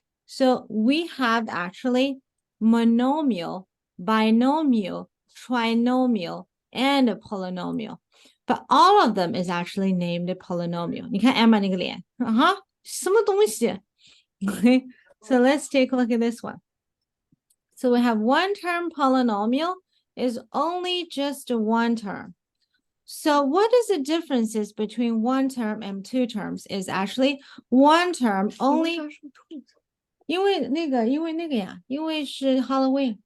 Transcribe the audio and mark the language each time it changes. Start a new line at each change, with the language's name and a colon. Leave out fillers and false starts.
English: So we have actually monomial, binomial, trinomial, and a polynomial. But all of them is actually named a polynomial.
Chinese: 你看 Emma 那个脸，什么东西？
English: Okay, so let's take a look at this one. So we have one-term polynomial is only just one term. So what is the differences between one term and two terms is actually one term only
Chinese: 因为那个呀，因为是
English: Halloween.